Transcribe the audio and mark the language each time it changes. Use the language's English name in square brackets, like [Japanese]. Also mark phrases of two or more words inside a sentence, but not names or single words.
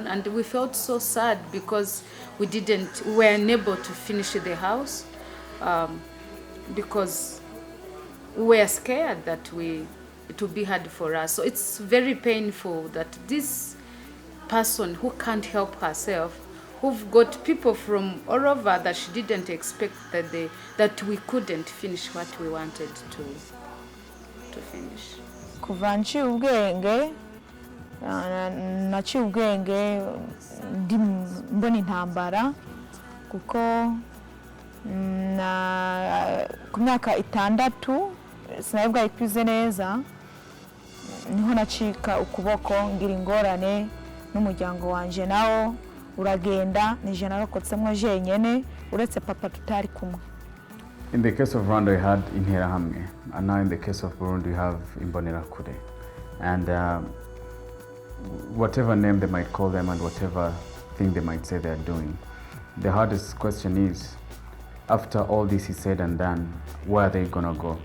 [English] And we felt so sad because we were unable to finish the house because we were scared that it would be hard for us. So it's very painful that this person who can't help herself, who've got people from all over that she didn't expect that we couldn't finish what we wanted to finish. [Rundi] Kuva nciye ubwenge naciye ubwenge mbona intambara kuko ku myaka 6 sinabwo ayikwize neza niho nacika ukuboko ngira ingorane n'umuryango wanje nawo uragenda nije narokotsemwe jenyene uretse papa tutari kumwe. [English] In the case of Rwanda, we had Interahamwe, and now in the case of Burundi, we have Imbonerakure. And whatever name they might call them and whatever thing they might say they're doing, the hardest question is, after all this is said and done, where are they gonna go?